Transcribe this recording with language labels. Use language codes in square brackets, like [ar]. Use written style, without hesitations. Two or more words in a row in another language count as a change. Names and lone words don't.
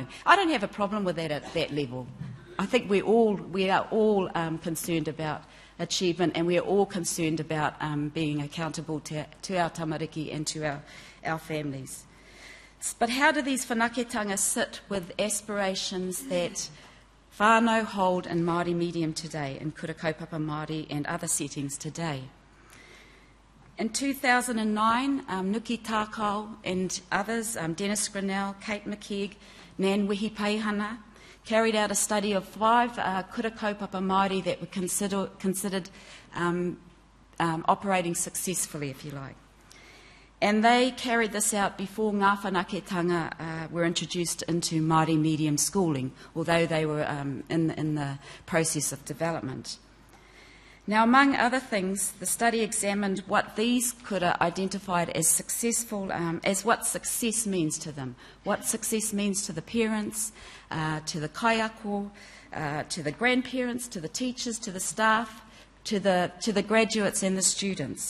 [en] I don't have a problem with that at that level. I think we are all concerned about achievement, and we are all concerned about being accountable to our tamariki and to our families. But how do these whanaketanga sit with aspirations that whānau hold in Māori medium today, in [mi] kura kaupapa Māori [en] and other settings today? In 2009, Nuki Tākau and others, Dennis Grinnell, Kate McKeag, Nan Wehi-Paihana, carried out a study of 5 [mi] kura kaupapa Māori [en] that were considered operating successfully, if you like. And they carried this out before [mi] ngā whanaketanga [en] were introduced into Māori medium schooling, although they were in the process of development. Now, among other things, the study examined what these kura identified as successful, as what success means to them, what success means to the parents, to the kaiako, to the grandparents, to the teachers, to the staff, to the graduates and the students.